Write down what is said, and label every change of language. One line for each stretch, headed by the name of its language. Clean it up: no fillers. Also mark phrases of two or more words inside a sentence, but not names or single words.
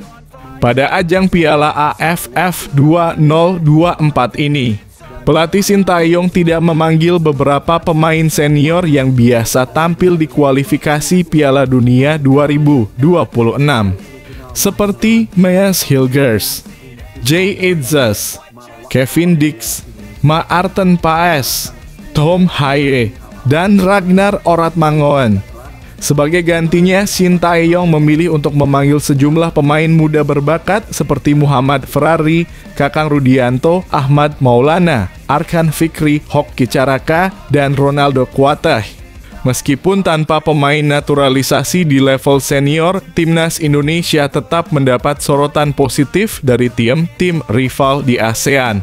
Indonesian: Pada ajang Piala AFF 2024 ini, pelatih Sintayong tidak memanggil beberapa pemain senior yang biasa tampil di kualifikasi Piala Dunia 2026, seperti Meas Hilgers, Jay Idzas, Kevin Dix, Maarten Paes, Tom Haye, dan Ragnar Oratmangoen. Sebagai gantinya, Sintayong memilih untuk memanggil sejumlah pemain muda berbakat seperti Muhammad Ferrari, Kakang Rudianto, Ahmad Maulana, Arkan Fikri, Hoki Caraka, dan Ronaldo Kuatah. Meskipun tanpa pemain naturalisasi di level senior, Timnas Indonesia tetap mendapat sorotan positif dari tim rival di ASEAN.